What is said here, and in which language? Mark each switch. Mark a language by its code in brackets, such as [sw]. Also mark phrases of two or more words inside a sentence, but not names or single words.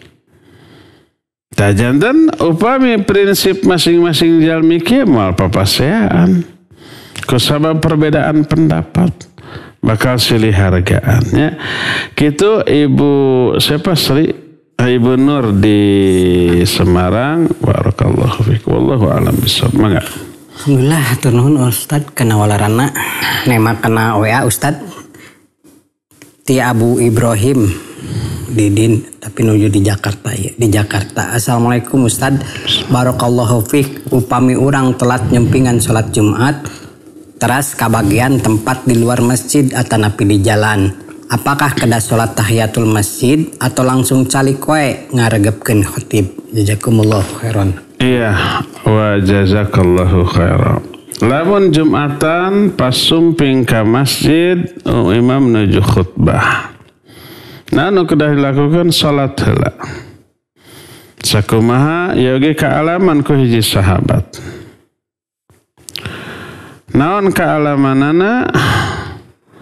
[su] Tajanten upami prinsip masing-masing jalmi kieu moal papaseaan. Ku sabab perbedaan pendapat bakal silih hargaannya. Kitu Ibu siapa Sri? Ibu Nur di Semarang. [ar] بارك الله فيك. والله أعلم بالصواب. Mangga. [su] Alhamdulillah hatur nuhun Ustaz kana walarana nema kana WA Ustaz ti Abu Ibrahim Didin tapi nuju di Jakarta ya. Di Jakarta. [ar] السلام عليكم أستاذ. بارك الله فيك. [su] Upami urang telat nyempingan salat Jumat teras kabagian tempat di luar masjid atanapi di jalan. Apakah kedah salat tahiyatul masjid atau langsung calik we ngaregepkeun khatib? [ar] جزاكم الله خيرا. Iya, وجزاك الله خيرا. [su] Lamun Jumatan pas sumping ka masjid, imam nuju khutbah. Nah, nu kedah dilakukan salat heula. Sakumaha ya ge kaalaman ku hiji sahabat. Naon kaalamanana?